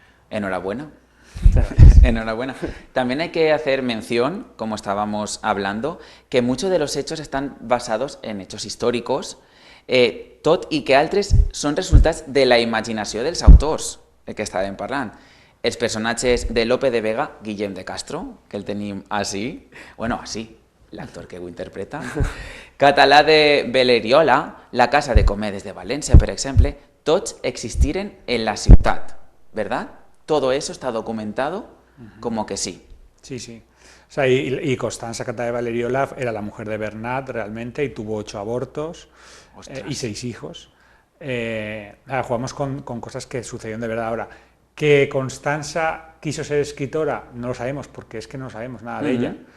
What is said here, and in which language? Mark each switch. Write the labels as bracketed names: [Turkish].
[Spanish] Enhorabuena. Enhorabuena. También hay que hacer mención, como estábamos hablando, que muchos de los hechos están basados en hechos históricos, [Catalan] tot i que altres són resultats de la imaginació dels autors que estàvem parlant. Els personatges de Lope de Vega, Guillem de Castro, que el tenim així, bueno, així, l'actor que ho interpreta, Català de Valeriola, la Casa de Comèdies de València, per exemple, tots existiren en la ciutat, ¿verdad? [Spanish] Todo eso está documentado como que sí. Sí, sí. O sea, y Constança Català de Valeriola era la mujer de Bernat realmente y tuvo 8 abortos y 6 hijos. Jugamos con cosas que sucedieron de verdad. Ahora, que Constança quiso ser escritora, no lo sabemos porque es que no sabemos nada de ella.